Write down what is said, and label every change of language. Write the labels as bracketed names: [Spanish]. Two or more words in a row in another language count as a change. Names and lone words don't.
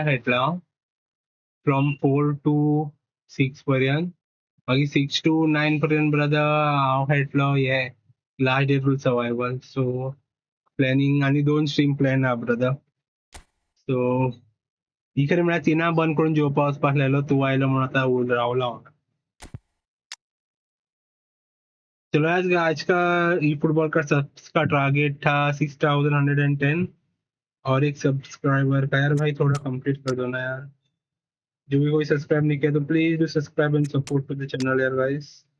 [Konkani] खेळटलो हांव [English] from 4 to 6 [Konkani] पर्यंत मागीर 6 to 9 पर्यंत ब्रदर हांव खेळटलो हे [English] last day rule survival so planning [Konkani] आनी [English] 2 stream plan [Konkani] आहा ब्रदर सो ही खरें म्हळ्यार तिनां बंद करून जेवपा वचपाक आसलेलो तूं आयलो म्हणून आतां रावलो हांव [Hindi] चलो आज का ई फुटबॉल का सब्स का टारगेट था 6110 और एक सब्सक्राइबर का यार भाई थोड़ा कंप्लीट कर दो ना यार जो भी कोई सब्सक्राइब नहीं किया तो [English] please do subscribe and support to the channel [Hindi] यार गाइस